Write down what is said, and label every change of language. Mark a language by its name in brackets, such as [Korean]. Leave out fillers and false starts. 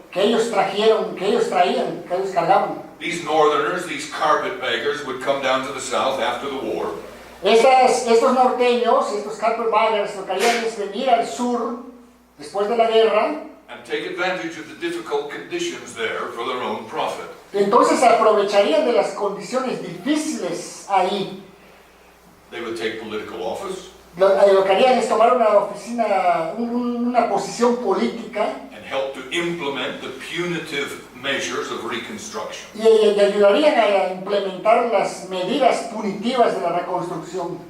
[Spanish] que ellos traían, que ellos cargaban. [English] These northerners, these carpetbaggers, would come down to the south after the war [Spanish] Estos norteños, estos carpetbaggers, lo que harían es venir al sur después de la guerra. [English] and take advantage of the difficult conditions there for their own profit. [Spanish] Entonces aprovecharían de las condiciones difíciles ahí. [English] They would take political office [Spanish] Lo que harían es tomar una posición política [English] and help to implement the punitive measures of Reconstruction. [Spanish] y ayudarían a implementar las medidas punitivas de la reconstrucción.